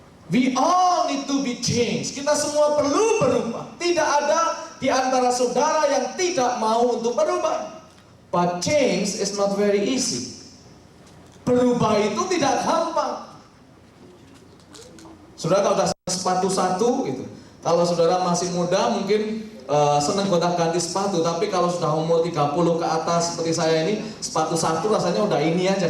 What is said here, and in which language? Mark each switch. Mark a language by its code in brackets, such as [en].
[en] We all need to be changed. [id] Kita semua perlu berubah. Tidak ada di antara saudara yang tidak mau untuk berubah. [en] But change is not very easy. [id] Berubah itu tidak gampang. Saudara kalau sudah sepatu satu itu, kalau saudara masih muda mungkin senang gonta-ganti sepatu, tapi kalau sudah umur 30 ke atas seperti saya ini, sepatu satu rasanya udah ini aja.